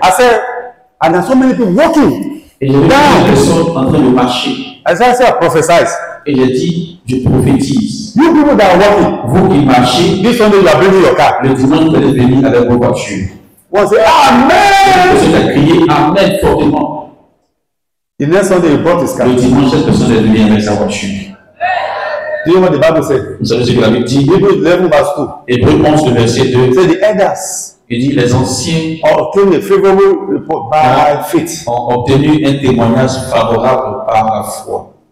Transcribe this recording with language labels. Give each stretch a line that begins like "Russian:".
English: I said, and there's so many people walking.
French: Et j'ai vu des personnes en train de marcher.
English: I said, I prophesize.
French: Et j'ai dit, je prophétise.
English: You people that are walking,
French: Vous qui marchez,
English: this Sunday you are bringing your car.
French: le dimanche, vous allez venir avec vos voitures.
English: One say,
French: La
English: Amen.
French: personne a crié Amen fortement.
English: The next Sunday he brought his car.
French: Le dimanche, cette personne est venue avec sa voiture.
English: Do you know what the Bible said?
French: Vous savez ce que la Bible dit?
English: Hebrews 11 verse 2.
French: Hébreux 11, le verset 2.
English: Say the elders
French: Il dit, les anciens
English: obtained a favorable report by faith.
French: ont obtenu un témoignage favorable par la foi.